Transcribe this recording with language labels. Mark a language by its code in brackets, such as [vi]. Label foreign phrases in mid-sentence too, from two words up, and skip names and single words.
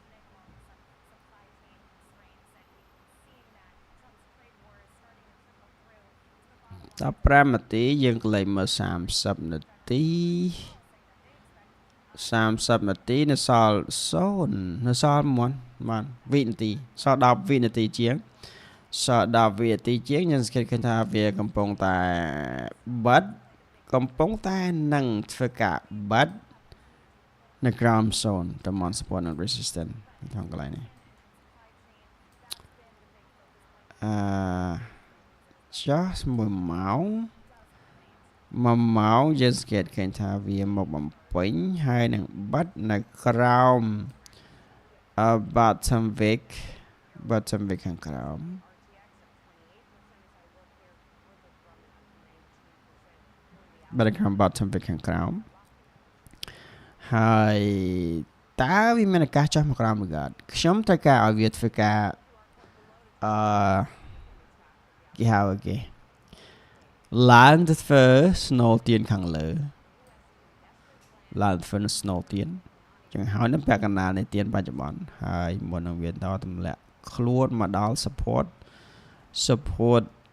[en] Trade war is starting to trickle through [km] 15 នាទីយើងកលេចមើល30នាទី30នាទីនៅសល់0នៅសល់1វិនាទីសល់10វិនាទីជាងសល់10វិនាទីជាងយើងសង្កេតឃើញថាវាកំពុងតែបិទកំពុងតែនឹងធ្វើការបិទនៅក្រោម0តំបន់ [en] support and resistance [km] ក្នុងកន្លែងនេះ ចុះ1ម៉ោង1ម៉ោងយើងសង្កេតឃើញថាវាមកបំពេញហើយនឹងបិទនៅក្រោម [en] bottom wick [km] ខាងក្រោម បិទនៅក្រោម [en] bottom wick [km] ខាងក្រោមហើយតើវាមានឱកាសចុះមកក្រោមឬអត់ខ្ញុំត្រូវការឲ្យវាធ្វើការ គេហៅគេឡើងទៅធ្វើ snow ទៀនខាងលើឡើងធ្វើ snow ទៀនចឹងហើយនឹងពាក់កណ្ដាលនៃទៀនបច្ចុប្បន្នហើយមុននឹងវាតទម្លាក់ខ្លួនមកដល់ support 15